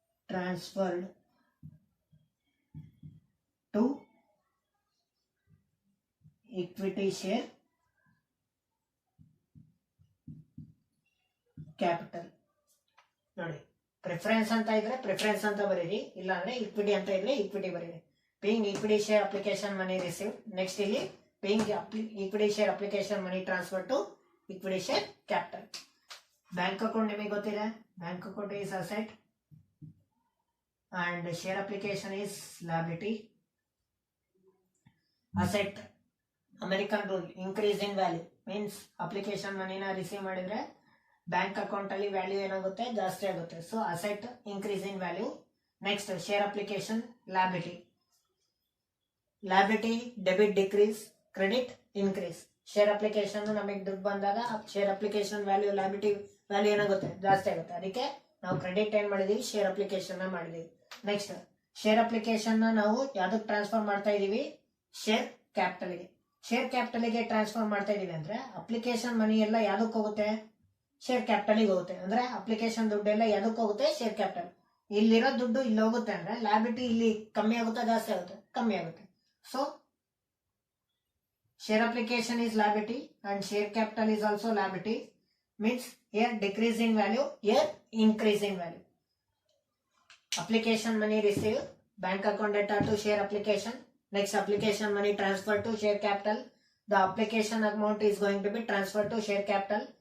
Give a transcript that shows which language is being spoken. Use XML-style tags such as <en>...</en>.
<en>transferred to equity share capital.</en> <kn>ನೋಡಿ, preference ಅಂತ ಇದ್ರೆ ಪ್ರಿಫರೆನ್ಸ್ ಅಂತ ಬರೀರಿ, ಇಲ್ಲ ಅಂದ್ರೆ ಇಕ್ವಿಟಿ ಅಂತ ಇದ್ರೆ ಇಕ್ವಿಟಿ ಬರೀರಿ.</kn> <en>Paying equity share application money receive. Next ಇಲ್ಲಿ paying equity share application money transfer to equity share capital. Bank account</en> <kn>ನಿಮಗೆ ಗೊತ್ತಿದೆ,</kn> <en>Bank account is asset and share application is liability. Asset, American rule, increase in value means application money na receive ಮಾಡಿದ್ರೆ bank account ಅಲ್ಲಿ value ಏನಾಗುತ್ತೆ?</en> <kn>ಜಾಸ್ತಿ ಆಗುತ್ತೆ.</kn> <en>So asset increase in value. Next share application liability. Liability debit decrease, credit increase. Share application</en> <kn>ನಮಗೆ ದುಡ್ಡು ಬಂದಾಗ</kn> <en>share application value liability value</en> <kn>ಏನಾಗುತ್ತೆ? ಜಾಸ್ತಿ ಆಗುತ್ತೆ. ಅದಕ್ಕೆ ನಾವು ಕ್ರೆಡಿಟ್ ಏನ್ ಮಾಡಿದೀವಿ? ಶೇರ್ ಅಪ್ಲಿಕೇಶನ್ ನ ಮಾಡಿದೀವಿ. ನೆಕ್ಸ್ಟ್ ಶೇರ್ ಅಪ್ಲಿಕೇಶನ್ ನ ನಾವು ಯಾವ್ದಕ್ಕೆ ಟ್ರಾನ್ಸ್ಫರ್ ಮಾಡ್ತಾ ಇದೀವಿ? ಶೇರ್ ಕ್ಯಾಪಿಟಲ್ ಗೆ. ಶೇರ್ ಕ್ಯಾಪಿಟಲ್ ಗೆ ಟ್ರಾನ್ಸ್ಫರ್ ಮಾಡ್ತಾ ಇದೀವಿ ಅಂದ್ರೆ ಅಪ್ಲಿಕೇಶನ್ ಮನಿ ಎಲ್ಲ ಯಾವ್ದಕ್ಕೆ ಹೋಗುತ್ತೆ? ಶೇರ್ ಕ್ಯಾಪಿಟಲ್ ಗೆ ಹೋಗುತ್ತೆ. ಅಂದ್ರೆ ಅಪ್ಲಿಕೇಶನ್ ದುಡ್ಡು ಎಲ್ಲ ಯಾವ್ದಕ್ಕೆ ಹೋಗುತ್ತೆ? Share capital. ಇಲ್ಲಿರೋ ದುಡ್ಡು ಇಲ್ಲಿ ಹೋಗುತ್ತೆ ಅಂದ್ರೆ ಲ್ಯಾಬಿಲಿಟಿ ಇಲ್ಲಿ ಕಮ್ಮಿ ಆಗುತ್ತಾ? ಜಾಸ್ತಿ ಆಗುತ್ತೆ? ಕಮ್ಮಿ ಆಗುತ್ತೆ.</kn> <en>So share application is liability and share capital is also liability. Means here decrease in value, here increase in value. Application money received, bank account data to share application. Next application money transferred to share capital. The application amount is going to be transferred to share capital.</en>